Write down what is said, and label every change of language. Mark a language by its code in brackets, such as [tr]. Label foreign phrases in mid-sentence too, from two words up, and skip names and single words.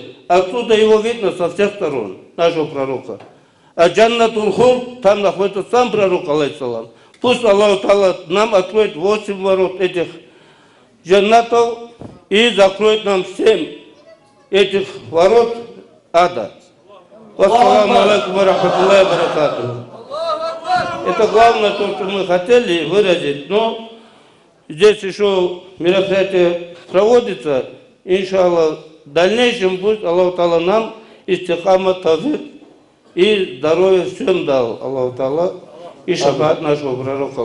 [ru] Оттуда его видно со всех сторон, нашего пророка. А джаннатул хур, там находится сам пророк, алейхиссалам. Пусть Аллах Та'ала нам откроет 8 ворот этих джаннатов и закроет нам всем этих ворот ада. [ar] السلام عليكم ورحمة الله وبركاته. [ru] Это главное, то, что мы хотели выразить, но здесь еще мероприятие проводится, иншаллах, в дальнейшем пусть Аллах Та'ала нам истихамат, тавфик и здоровье всем дал, Аллах Та'ала, и шафаат нашего пророка.